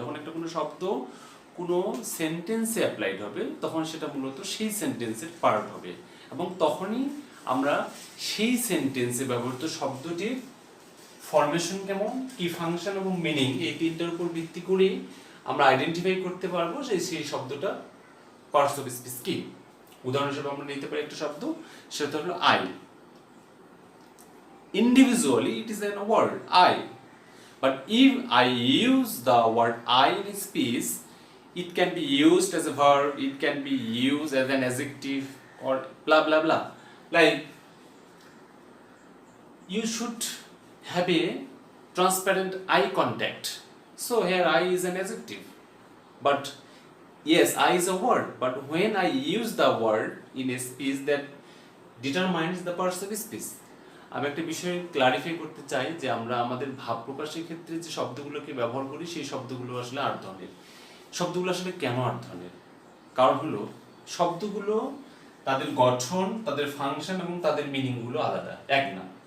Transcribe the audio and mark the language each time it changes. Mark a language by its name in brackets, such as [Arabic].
[Bangla] যখন একটা কোনো শব্দ কোনো সেন্টেন্সে অ্যাপ্লাইড হবে তখন সেটা মূলত সেই সেন্টেন্সের পার্ট হবে, এবং তখনই আমরা সেই সেন্টেন্সে ব্যবহৃত শব্দটির ফরমেশন কেমন, কি ফাংশন এবং মিনিং, এই তিনটার উপর ভিত্তি করে আমরা আইডেন্টিফাই করতে পারবো সেই শব্দটা পার্টস অফ স্পিচ কি। উদাহরণ হিসেবে আমরা নিতে পারি একটা শব্দ, সেটা হলো I. [English] Individually it is a word I, but if I use the word I in speech, it can be used as a verb, it can be used as an adjective, or blah blah blah. Like, you should have a transparent eye contact, so here I is an adjective, but yes, I is a word, but when I use the word in a speech, that determines the parts of speech. [Bangla] আমি একটা বিষয় clarify করতে চাই যে আমরা আমাদের ভাব প্রকাশের ক্ষেত্রে যে শব্দগুলোকে ব্যবহার করি সেই শব্দগুলো আসলে 8 ধরনের। শব্দগুলো আসলে কেন 8 ধরনের? কারণ হলো শব্দগুলো তাদের গঠন, তাদের ফাংশন এবং তাদের মিনিংগুলো আলাদা, এক না।